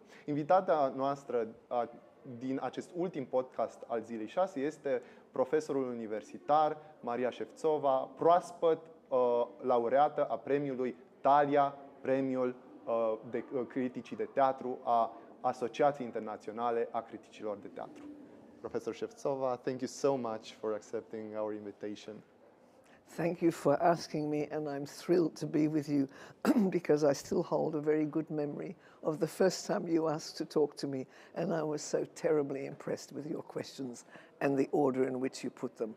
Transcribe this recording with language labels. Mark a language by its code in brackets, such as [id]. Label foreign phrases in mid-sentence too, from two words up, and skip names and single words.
[ro] Invitata noastră din acest ultim podcast al zilei 6 este profesorul universitar Maria Shevtsova, proaspăt laureată a premiului Thalia, premiul de criticii de teatru a Asociației Internaționale a Criticilor de Teatru. [en] Professor Shevtsova, thank you so much for accepting our invitation. Thank you for asking me, and I'm thrilled to be with you because I still hold a very good memory of the first time you asked to talk to me, and I was so terribly impressed with your questions and the order in which you put them.